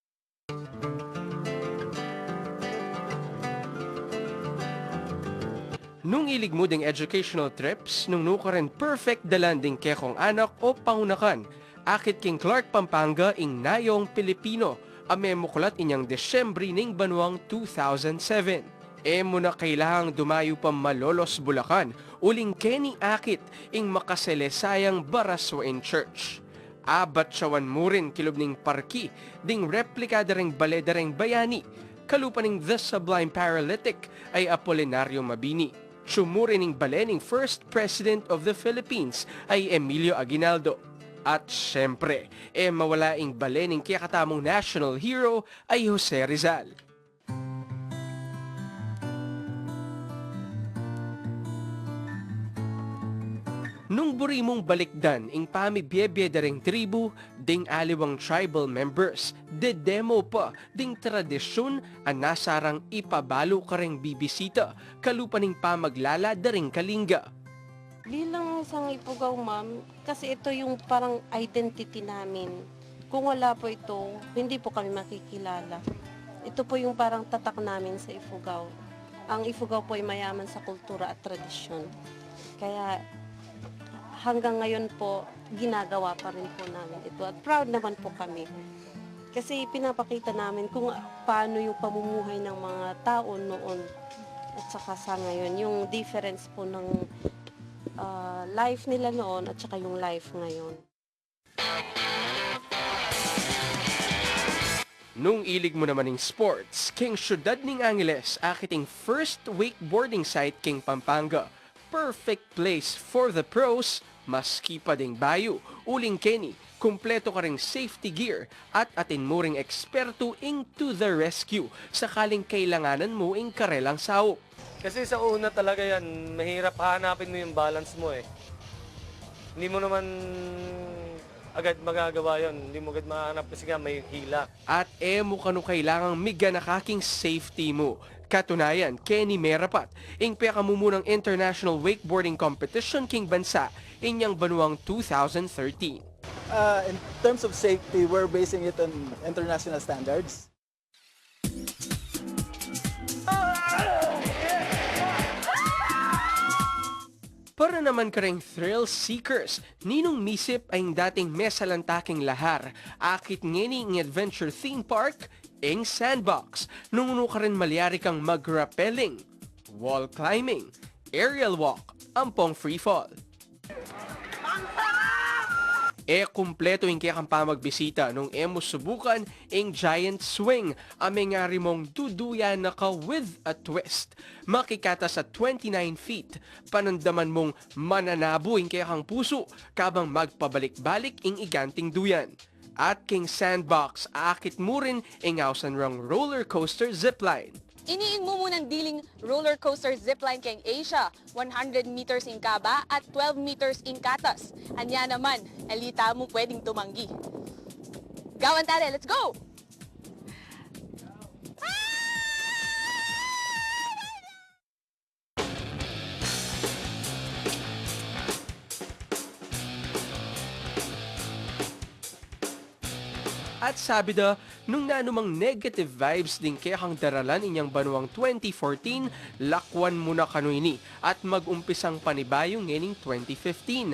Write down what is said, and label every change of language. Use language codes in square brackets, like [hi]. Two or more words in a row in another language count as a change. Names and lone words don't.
[pam] Nung ilig mo ding [en] educational trips, [pam] nung ka rin perfect dalanding kekong anak o pangunakan, akit king Clark Pampanga ing nayong Pilipino, amemuklat inyang Desyembre ning Banuang 2007. Mo na kailangang dumayo pa Malolos, Bulacan, uling Kenny akit ing makaselesayang Baraswain Church. Abat siyawan mo rin kilubning parki, ding replikada ring baledareng bayani, kalupaning [en] The Sublime Paralytic [pam] ay Apolinario Mabini. Sumurin ng balening [en] First President of the Philippines [pam] ay Emilio Aguinaldo. At syempre, mawalaing balening kaya katamong [en] national hero [pam] ay Jose Rizal. Nung buri mong balikdan ing pamibiyebyedareng tribu, ding aliwang [en] tribal members, [pam] demo pa ding tradisyon ang nasarang ipabalo ka ring bibisita, kalupaning pamaglala daring kalingga. [tl] Bilang isang ipugaw, ma'am, kasi ito yung parang identity namin. Kung wala po ito, hindi po kami makikilala. Ito po yung parang tatak namin sa Ifugao. Ang Ifugao po ay mayaman sa kultura at tradisyon. Kaya hanggang ngayon po, ginagawa pa rin po namin ito. At proud naman po kami. Kasi pinapakita namin kung paano yung pamumuhay ng mga tao noon at saka sa ngayon. Yung difference po ng life nila noon at saka yung life ngayon. [pam] Nung ilig mo naman ng sports, king syudad ning Angeles, akiting [en] first wakeboarding site [pam] king Pampanga. [en] Perfect place for the pros, [pam] maski pa ding bayo, uling Kenny, kumpleto ka ring [en] safety gear [pam] at atin mo ring eksperto ing [en] to the rescue [pam] sakaling kailanganan mo ing karelang sao. [tl] Kasi sa una talaga yan, mahirap hanapin mo yung balance mo eh. Hindi mo naman agad magagawa yon, hindi mo agad mahanap kasi nga may hila. [pam] At mo kanu kailangang miga nakaking safety mo. Katunayan, Kenny Merapat, ing pekamumunang international wakeboarding competition king bansa, inyang Banuang 2013. [en] In terms of safety, we're basing it on international standards. [pam] Para naman ka ring [en] thrill seekers, [pam] ninong misip ay dating mesalantaking lahar, akit ngeni ng [en] adventure theme park, [pam] ing sandbox, nung ka rin malyari kang mag-rappelling, [en] wall climbing, aerial walk, ampong free fall. [pam] Kumpleto yung kaya kang pamagbisita nung mo subukan ang [en] giant swing, [pam] amengari mong duduya na ka [en] with a twist. [pam] Makikata sa 29 feet, panandaman mong mananabo yung kaya kang puso, kabang magpabalik-balik ang iganting duyan. At king sandbox, akit mo rin ang hausan rang [en] roller coaster zipline. [pam] Iniin mo munang diling [en] roller coaster zipline [pam] kay Asia, 100 meters in kaba at 12 meters in katas. Anya naman, elita mo pwedeng tumanggi. Gawan tare, [en] let's go! [pam] At sabi da, nung nanumang [en] negative vibes [pam] din kaya kang daralan inyang Banuang 2014, lakwan mo na kanuini at mag-umpisang panibayong ngening 2015.